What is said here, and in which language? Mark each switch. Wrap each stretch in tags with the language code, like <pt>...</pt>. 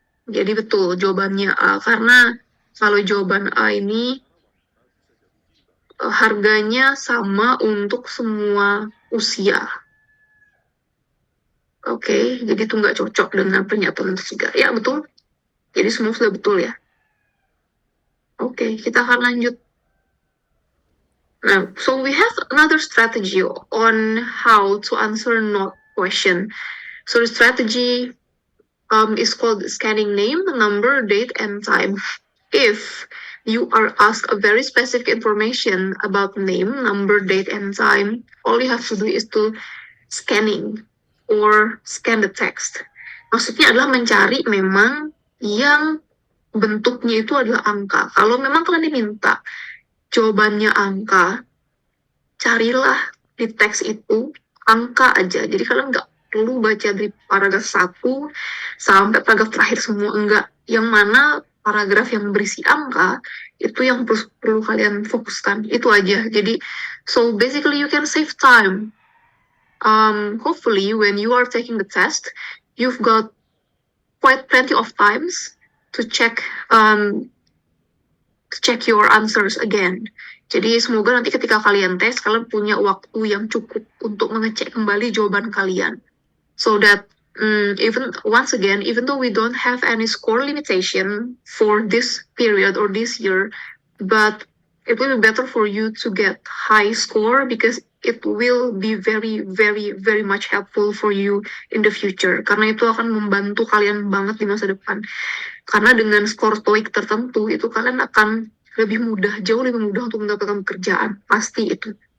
<id>Jadi betul jawabannya A, karena kalau jawaban A ini harganya sama untuk semua usia. Oke, jadi itu nggak cocok dengan pernyataan ketiga. Ya, betul. Jadi semua sudah betul ya. Oke, kita akan lanjut.</id> <en>Now, so we have another strategy on how to answer not question. So the strategy is called scanning name, number, date, and time. If you are asked a very specific information about name, number, date, and time, all you have to do is to scanning or scan the text.</en> <id>Maksudnya adalah mencari memang yang bentuknya itu adalah angka. Kalau memang kalian diminta jawabannya angka, carilah di teks itu angka aja. Jadi kalian nggak perlu baca dari paragraf 1 sampai paragraf terakhir semua, enggak. Yang mana paragraf yang berisi angka, itu yang perlu kalian fokuskan. Itu aja.</id> <en>Jadi, so basically you can save time. Hopefully when you are taking the test, you've got quite plenty of times to check your answers again.</en> <id>Jadi semoga nanti ketika kalian tes, kalian punya waktu yang cukup untuk mengecek kembali jawaban kalian.</id> <en>So that even though we don't have any score limitation for this period or this year, but it will be better for you to get high score because it will be very, very, very much helpful for you in the future.</en> <id>Karena itu akan membantu kalian banget di masa depan. Karena dengan skor TOEIC tertentu, itu kalian akan lebih mudah, jauh lebih mudah untuk mendapatkan pekerjaan. Pasti itu.</id>